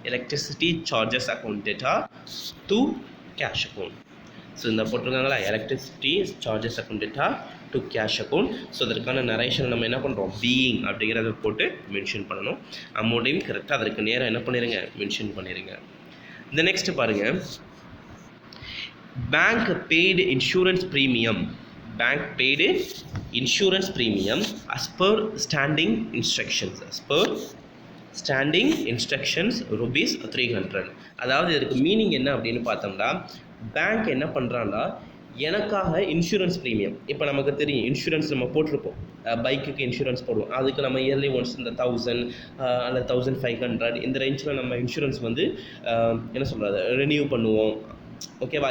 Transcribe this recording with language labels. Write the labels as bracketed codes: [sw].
[ta] Electricity charges account data to cash account. So இந்த போட்டிருக்காங்களா? Electricity charges account data to cash account. So அதற்கான narration நம்ம என்ன பண்ணுறோம்? Being அப்படிங்கிறத போட்டு மென்ஷன் பண்ணணும். அமௌண்ட்டையும் கரெக்டாக அதற்கு நேரம் என்ன பண்ணிடுங்க? மென்ஷன் பண்ணிடுங்க. இந்த நெக்ஸ்ட் பாருங்கள், [en] bank paid insurance premium. Bank paid insurance premium as per standing instructions. As per standing instructions ₹300. [ta] அதாவது இதற்கு மீனிங் என்ன அப்படின்னு பார்த்தோம்னா, பேங்க் என்ன பண்ணுறான்னா எனக்காக இன்சூரன்ஸ் ப்ரீமியம். இப்போ நமக்கு தெரியும் இன்சூரன்ஸ் நம்ம போட்டிருப்போம், பைக்குக்கு இன்சூரன்ஸ் போடுவோம். அதுக்கு நம்ம இயர்லி ஒன்ஸ் இந்த 1000 அல்லது 1500 இந்த ரேஞ்சில் நம்ம இன்சூரன்ஸ் வந்து என்ன சொல்கிறது ரெனியூ பண்ணுவோம். ஓகேவா?